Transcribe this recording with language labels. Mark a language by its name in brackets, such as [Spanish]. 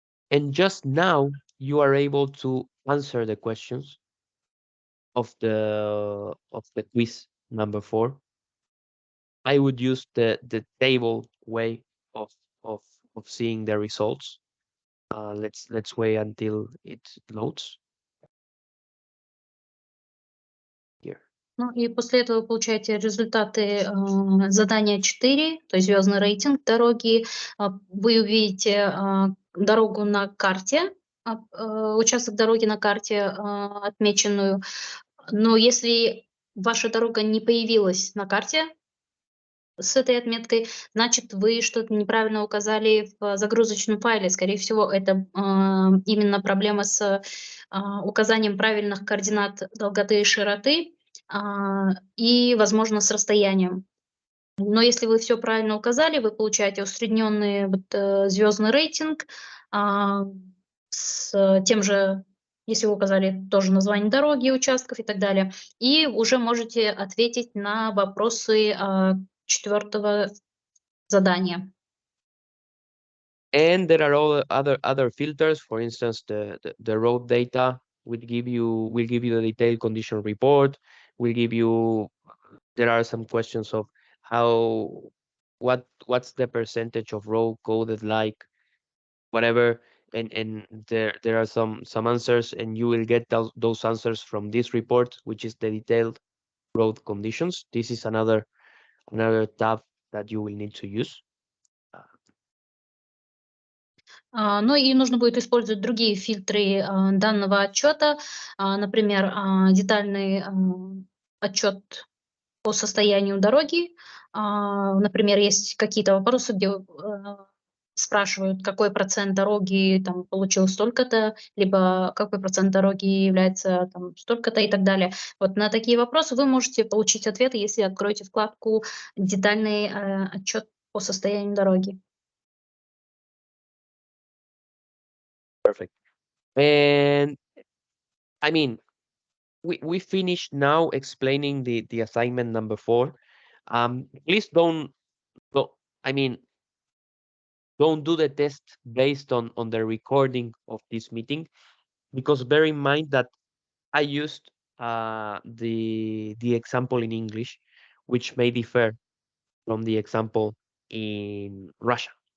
[English] And just now you are able to answer the questions of the quiz number 4. I would use the table way of seeing the results. Let's wait until it loads. Here. [Russian] Ну и после этого вы получаете результаты задания 4, то есть звездный рейтинг дороги. Вы увидите дорогу на карте, участок дороги на карте отмеченную. Но если ваша дорога не появилась на карте с этой отметкой, значит, вы что-то неправильно указали в загрузочном файле. Скорее всего, это именно проблема с указанием правильных координат долготы и широты и, возможно, с расстоянием. Но если вы все правильно указали, вы получаете усредненный звездный рейтинг с тем же, если вы указали тоже название дороги, участков и так далее, и уже можете ответить на вопросы 4-го задания. [English] And there are all other filters. For instance, the road data will give you the detailed condition report. Will give you. There are some questions of what's the percentage of road coded like whatever, and there are some answers, and you will get those answers from this report, which is the detailed road conditions. This is another tab that you will need to use. [Russian] Ну и нужно будет использовать другие фильтры данного отчета, например, детальный отчет по состоянию дороги. Например, есть какие-то вопросы, где спрашивают, какой процент дороги там получил столько-то, либо какой процент дороги является там столько-то и так далее. Вот на такие вопросы вы можете получить ответы, если откроете вкладку «Детальный отчет по состоянию дороги». [English] Perfect. And I mean, we finished now explaining the assignment number 4. Please don't I mean don't do the test based on the recording of this meeting, because bear in mind that I used the example in English, which may differ from the example in Russia.